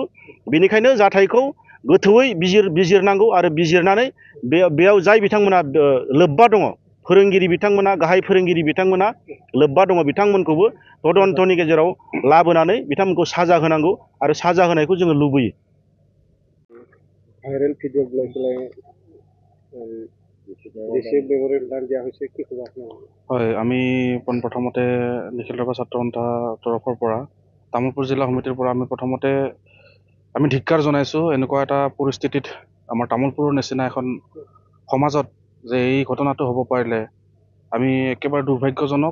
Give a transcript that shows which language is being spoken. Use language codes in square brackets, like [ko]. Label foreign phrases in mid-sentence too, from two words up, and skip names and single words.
[brx] बेनिखायनो जाथायखौ गोथौयै बिजिरनांगौ आरो बिजिरनानै बेयाव जाय बिथांमोना लोब्बा दङ फोरोंगिरि बिथांमोना गाहाय फोरोंगिरि बिथांमोना लोब्बा दङ बिथांमोनखौबो तदन्तनि गेजेराव लाबोनानै बिथांमोनखौ साजा होनांगौ आरो साजा होनायखौ जोङो लुबैयो। [en] viral video' [as] লৈ হয়, আমি পোনপ্ৰথমতে নিখিল ৰাভা ছাত্ৰ সন্থাৰ তৰফৰ পৰা তামুলপুৰ জিলা সমিতিৰ পৰা আমি প্ৰথমতে আমি ধিক্কাৰ জনাইছোঁ এনেকুৱা এটা পৰিস্থিতিত আমাৰ তামুলপুৰৰ নিচিনা এখন সমাজত যে এই ঘটনাটো হ'ব পাৰিলে আমি একেবাৰে দুৰ্ভাগ্যজনক।